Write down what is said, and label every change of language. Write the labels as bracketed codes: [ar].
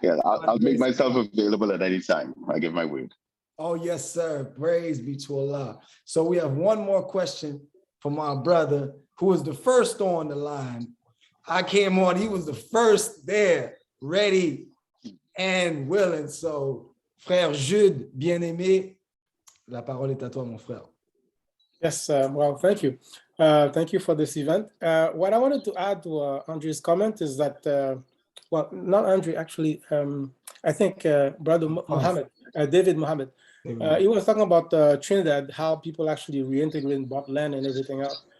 [en] Yeah, I'll make myself available at any time. I give my word. Oh, yes, sir. Praise be to Allah. So we have one more question from our brother, who was the first on the line. I came on, he was the first there, ready and willing. [fr] So, frère Jude, bien-aimé, la parole est à toi, mon frère. [en] Yes, well, thank you. Thank you for this event. What I wanted to add to Andrew's comment is that, well, not Andrew, actually, I think Brother Mohammed, David Mohammed, he was talking about Trinidad, how people actually reintegrate, bought land and everything else.